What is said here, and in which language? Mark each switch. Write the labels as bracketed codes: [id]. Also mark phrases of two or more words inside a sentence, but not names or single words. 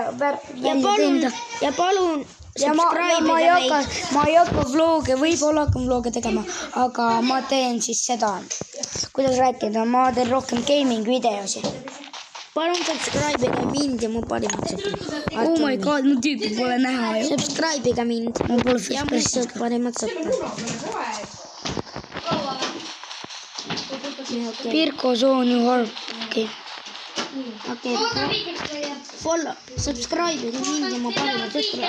[et] Ja palun ja ma ei hakka vlooge, võib-olla hakkan vlooge tegema, aga ma teen siis seda, kuidas rääkida, ma teen rohkem gaming videosid. Palun subscribe'iga mind ja mu parimat sõpra. [en] Oh my god, [et] mu tüüpi pole näha ju. Subscribe'iga mind Ma pole ja mu parimat sõpra. Pirko soon ju halb. Okei. Follow, subscribe'iga mind ja mu parimat sõpra.